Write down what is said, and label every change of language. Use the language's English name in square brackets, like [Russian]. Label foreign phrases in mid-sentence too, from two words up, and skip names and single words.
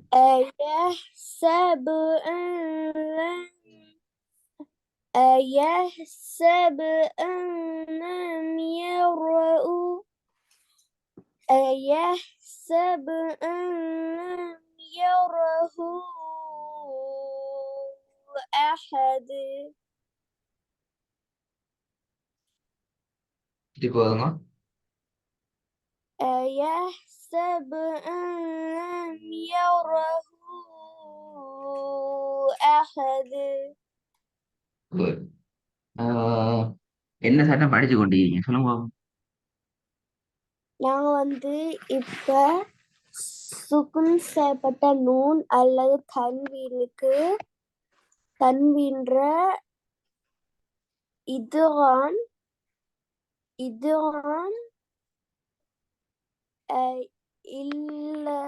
[Arabic] أيحسب أن لم أيحسب أن لم يره أيحسب أن لم يره أحد [Tamil] இது போதுமா? [Arabic] أيحسب أن لم يره أحد [English] Good. [Tamil] என்ன சட்டம் படிச்சு கொண்டீங்க சொல்லுங்க பாப்போம். நாங்க வந்து இப்ப சுகுன் செய்யப்பட்ட நூன் அல்லது தன்வீன்ற இதுகான் இல்ல